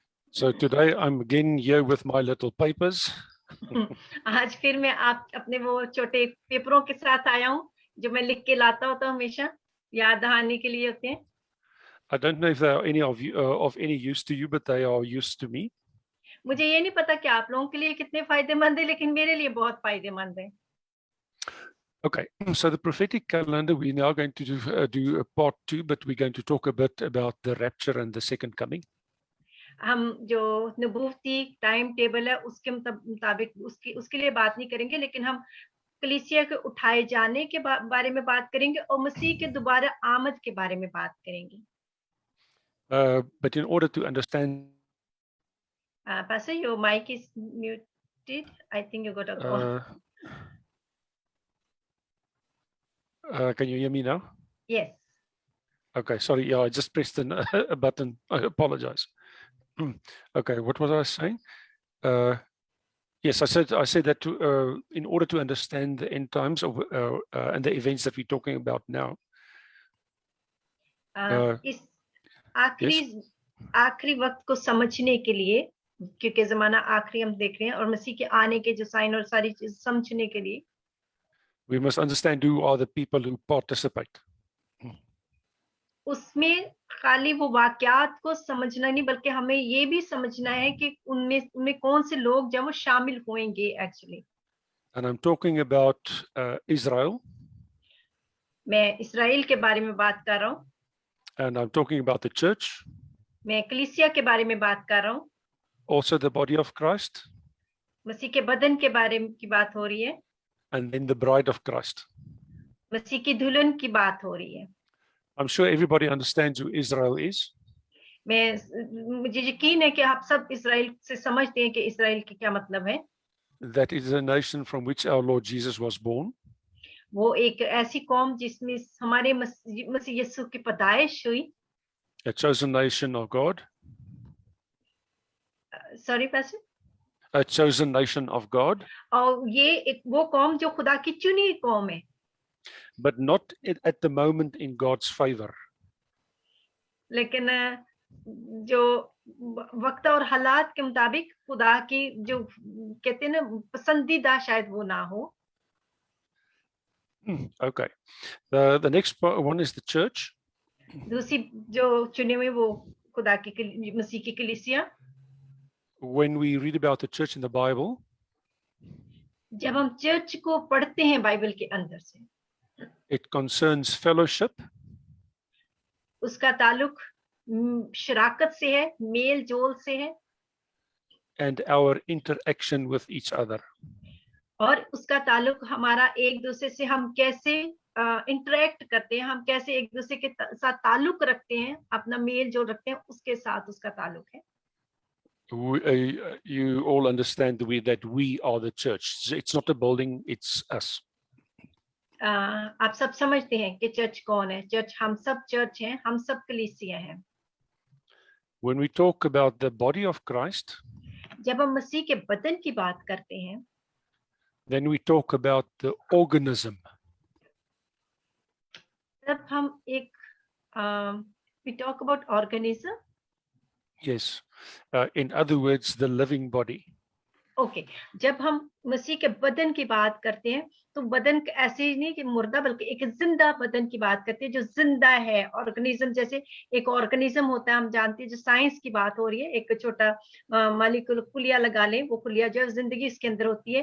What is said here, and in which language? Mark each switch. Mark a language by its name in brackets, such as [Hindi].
[English] So today I'm again here with my little papers. [Hindi] आज फिर मैं आप अपने वो छोटे पेपरों के साथ आया हूँ जो मैं लिख के लाता होता हूँ, हमेशा याद दहाने के लिए होते हैं। [English] I don't know if they are any of you of any use to you, but they are used to me. [Hindi] मुझे ये नहीं पता कि आप लोगों के लिए कितने फायदेमंद है, लेकिन मेरे लिए बहुत फायदेमंद है। [English] Okay, so the prophetic calendar, we're now going to do a part 2, but we're going to talk a bit about the rapture and the second coming. [Hindi] हम जो नबूवती टाइम टेबल है उसके मुताबिक उसके लिए बात नहीं करेंगे, लेकिन हम कलीसिया के उठाए जाने के बारे में बात करेंगे और मसीह के दोबारा आमद के बारे में बात करेंगे। [English] But in order to understand, Pastor, your mic is muted. I think you got a call. Can you hear me now? Yes. Okay, sorry. Yeah, I just pressed a button. I apologize. Okay, what was I saying? Yes, I said that in order to understand the end times of and the events that we're talking about now. [Hindi] इस आखिरी वक्त को समझने के लिए, क्योंकि जमाना आखिरी हम देख रहे हैं, और मसीह के आने के जो साइन और सारी चीज समझने के लिए, [English] we must understand who are the people who participate. [Hindi] उसमें खाली वो वाकयात को समझना नहीं, बल्कि हमें ये भी समझना है कि उनमें कौन से लोग जब वो शामिल होंगे actually. [English] And I'm talking about Israel. [Hindi] मैं इस्राएल के बारे में बात कर रहा हूँ। [English] And I'm talking about the church. [Hindi] मैं कलीसिया के बारे में बात कर रहा हूँ। [English] Also the body of Christ. [Hindi] मसीह के बदन के बारे में की बात हो रही है। [English] And then the bride of Christ. [Hindi] मसीह की दुल्हन की बात हो रही है। [English] I'm sure everybody understands who Israel is. [Hindi] मुझे यकीन है कि आप सब इस्राएल से समझते हैं कि इस्राएल के क्या मतलब है। [English] That is a nation from which our Lord Jesus was born. [Hindi] वो एक ऐसी कौम जिसमें हमारे मसीह यीशु की पैदाइश हुई। [English] A chosen nation of God. Sorry, Pastor? A chosen nation of God. [Hindi] और ये एक वो कौम जो खुदा की चुनी कौम है। [English] But not at the moment in God's favor. [Hindi] लेकिन जो वक्त और हालात के मुताबिक खुदा की जो कहते हैं ना पसंदीदा शायद वो ना हो। [English] Okay. The next one is the church. [Hindi] दूसरी जो चुने हुए वो खुदा की मसीह की कलीसिया। [English] When we read about the church in the Bible, [Hindi] जब हम चर्च को पढ़ते हैं बाइबल के अंदर से, [English] it concerns fellowship. [Hindi] उसका ताल्लुक शराकत से है, मेल जोल से है, [English] and our interaction with each other. [Hindi] और उसका ताल्लुक हमारा एक दूसरे से हम कैसे इंटरेक्ट करते हैं, हम कैसे एक दूसरे के साथ ताल्लुक रखते हैं, अपना मेल जोल रखते हैं, उसके साथ उसका ताल्लुक है। [English] You all understand that we are the church. It's not a building, it's us. [Hindi] आप सब समझते हैं कि चर्च कौन है। चर्च हम सब चर्च हैं, हम सब कलीसिया हैं। [English] When we talk about the body of Christ, [Hindi] जब हम मसीह के बदन की बात करते हैं, [English] then we talk about the organism. [Hindi] तब हम एक [English] we talk about organism. Yes. In other words, the living body. [Hindi] Okay, जब हम मसीह के बदन की बात करते हैं तो बदन ऐसे ही नहीं कि मुर्दा, बल्कि एक जिंदा बदन की बात करते हैं जो जिंदा है। ऑर्गेनिज्म जैसे एक ऑर्गेनिज्म होता है, हम जानते हैं, जो साइंस की बात हो रही है, एक छोटा मालिक्यूल कुलिया लगा लें, वो कुलिया जो जिंदगी इसके अंदर होती है।